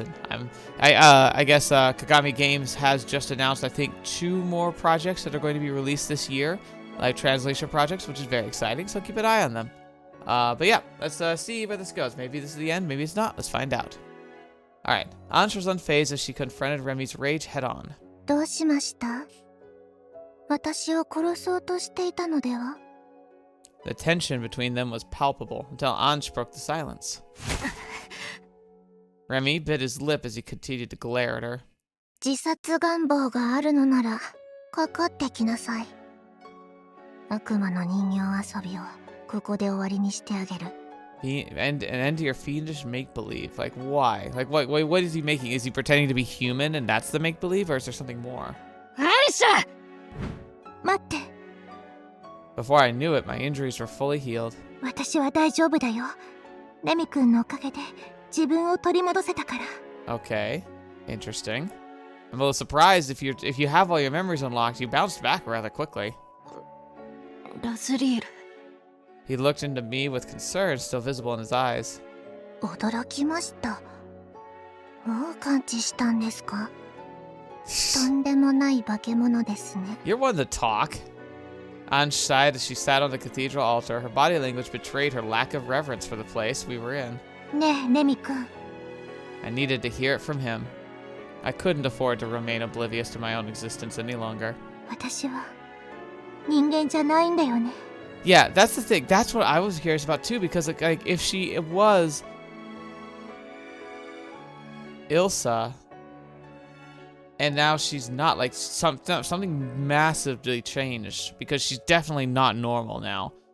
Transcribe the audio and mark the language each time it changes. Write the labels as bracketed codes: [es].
[en] And I guess Kagami Games has just announced, I think, 2 more projects that are going to be released this year, like translation projects, which is very exciting. So keep an eye on them. But yeah, let's see where this goes. Maybe this is the end. Maybe it's not. Let's find out. All right. Ansh was unfazed as she confronted Remi's rage head on. [ja] どうしました? 私を殺そうとしていたのでは? [en] The tension between them was palpable until Ansh broke the silence. Remi bit his lip as he continued to glare at her. [ja] 自殺願望があるのなら、かかってきなさい。悪魔の人形遊びをここで終わりにしてあげる。 [en] An end to your fiendish make-believe. Like, why? Like, what is he making? Is he pretending to be human and that's the make-believe, or is there something more? [ja] Ilsa! 待って。 [en] Before I knew it, my injuries were fully healed. [ja] 私は大丈夫だよ。レミ君のおかげで自分を取り戻せたから。 [en] Okay, interesting. I'm a little surprised if you have all your memories unlocked, you bounced back rather quickly. Lazriel. He looked into me with concern still visible in his eyes. [ja] 驚きました。もう感知したんですか?とんでもない化け物ですね。 [en] You're one to talk. Ansh sighed as she sat on the cathedral altar. Her body language betrayed her lack of reverence for the place we were in. [ja] ねえ、レミ君。 [en] I needed to hear it from him. I couldn't afford to remain oblivious to my own existence any longer. [ja] 私は人間じゃないんだよね。 [en] Yeah, that's the thing. That's what I was curious about too, because like if it was Ilsa, and now she's not, like something massively changed, because she's definitely not normal now.